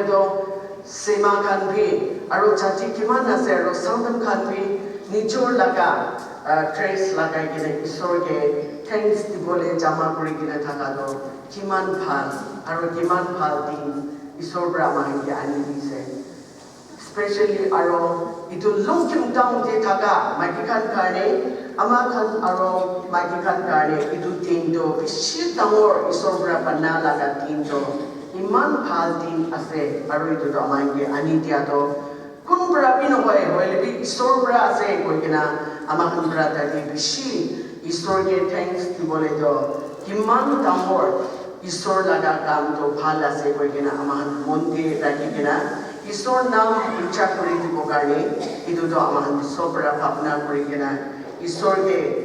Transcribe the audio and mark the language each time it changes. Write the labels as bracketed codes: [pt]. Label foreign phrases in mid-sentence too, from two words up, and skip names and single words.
[nag] do sema khan bi aro chachi kiman ase aro Sangtam khan bi nichor laga trace laga kena isor ke thanks dibole jama kori kena thaka do kiman phal din isor brahma ke ani dise especially aro itu Longkhim town te thaga magikan karne amakan aro magikan karne itu tindo bishi tamor isor bra panna laga tindo iman phal din ase aro itu to amang ke anitia to kun pra pin hoy lebi isor pra ase koi kena amahan pra ta di bishi isor ke thanks ki bole to kiman tamor isor laga kam to phal ase koi kena amahan monde rakhi kena isor nam ucha kori dibo karne itu to amahan sobra bhavna kori kena isor ke